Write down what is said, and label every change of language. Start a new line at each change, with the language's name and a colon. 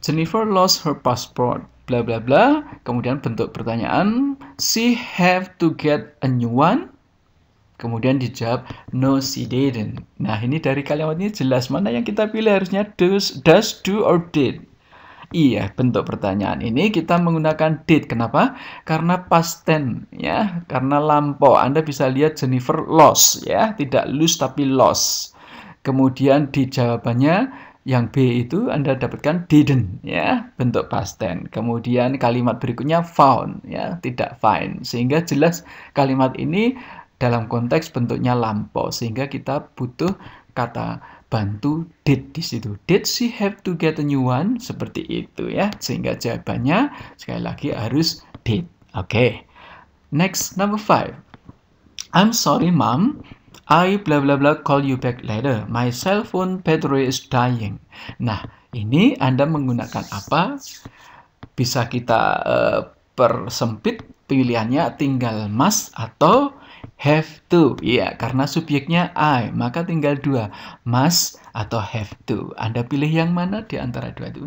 English: Jennifer lost her passport. Bla bla bla.
Indonesian: Kemudian bentuk pertanyaan,
English: she have to get a new one.
Indonesian: Kemudian dijawab,
English: no she didn't.
Indonesian: Nah, ini dari kalimat ini jelas mana yang kita pilih, harusnya does, do, or did. Iya, bentuk pertanyaan ini kita menggunakan did. Kenapa? Karena past tense, ya. Karena lampau. Anda bisa lihat Jennifer lost, ya. Tidak lose tapi lost. Kemudian di jawabannya yang B itu Anda dapatkan didn't, ya, bentuk past tense. Kemudian kalimat berikutnya found, ya, tidak find. Sehingga jelas kalimat ini dalam konteks bentuknya lampau, sehingga kita butuh kata bantu did di situ.
English: Did she have to get a new one?
Indonesian: Seperti itu, ya. Sehingga jawabannya sekali lagi harus did.
English: Oke. Next, number 5. I'm sorry, Mom. I bla bla bla call you back later. My cell phone battery is dying.
Indonesian: Nah, ini Anda menggunakan apa? Bisa kita persempit pilihannya, tinggal must atau have to. Ya, karena subjeknya I, maka tinggal 2, must atau have to. Anda pilih yang mana di antara dua itu?